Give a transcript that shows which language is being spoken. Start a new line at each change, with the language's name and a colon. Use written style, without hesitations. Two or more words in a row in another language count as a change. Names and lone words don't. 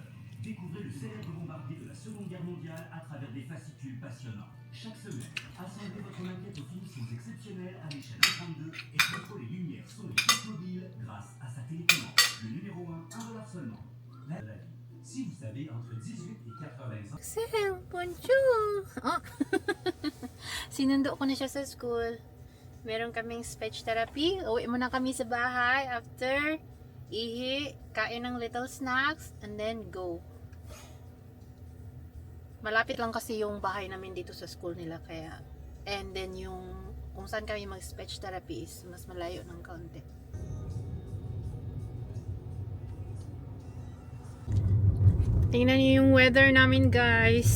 French: Découvrez le célèbre bombardier de la Seconde Guerre mondiale à travers des fascicules passionnants. Chaque semaine, assemblez votre maquette aux finitions exceptionnelles à l'échelle 1/32 et contrôlez lumière, son et toute mobile grâce à sa télécommande. Le numéro 1, $1 seulement. La vie. Si vous avez entre 18 et 80 ans. Sir, bonjour! Oh.
Filipino: Sinundo ko na siya sa school. Meron kaming speech therapy. Uwi muna kami sa bahay after ihi, kain ng
English: little snacks, and then go.
Filipino: Malapit lang kasi yung bahay namin dito sa school nila kaya.
English: And then
Filipino: yung kung saan kami mag-speech therapy is mas malayo ng kaunti. Tingnan niyo yung weather namin guys.